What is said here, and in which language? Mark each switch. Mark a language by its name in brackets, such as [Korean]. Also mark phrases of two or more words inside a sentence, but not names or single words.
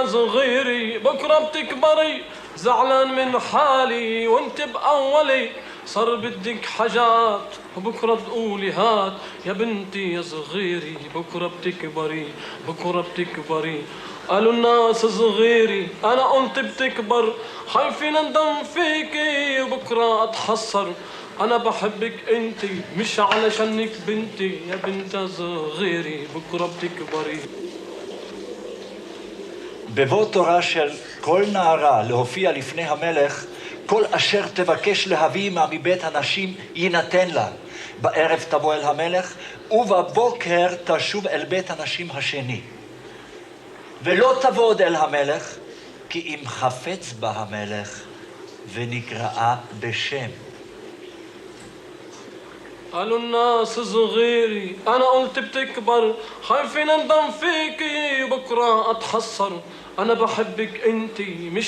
[Arabic] صغيري بكرة بتكبري زعلان من حالي وانت بأولي صار بدك حاجات وبكرة تقولي هات يا بنتي يا صغيري بكرة بتكبري بكرة بتكبري قالوا الناس صغيري أنا قلت بتكبر خايفين ندم فيكي وبكرة أتحسر أنا بحبك أنتي مش علشانك بنتي يا بنت صغيري بكرة بتكبري. [Hebrew] בבוא תורה של כל נערה להופיע לפני המלך, כל אשר תבקש להביא עמה מבית הנשים יינתן לה. בערב תבוא אל המלך, ובבוקר תשוב אל בית הנשים השני. ולא תבוא עוד אל המלך, כי אם חפץ בה המלך, ונקראה בשם. [Arabic] قالوا الناس صغيري أنا قلت بتكبر خايفين ندم فيكي وبكرة أتحسر أنا بحبك أنتي مش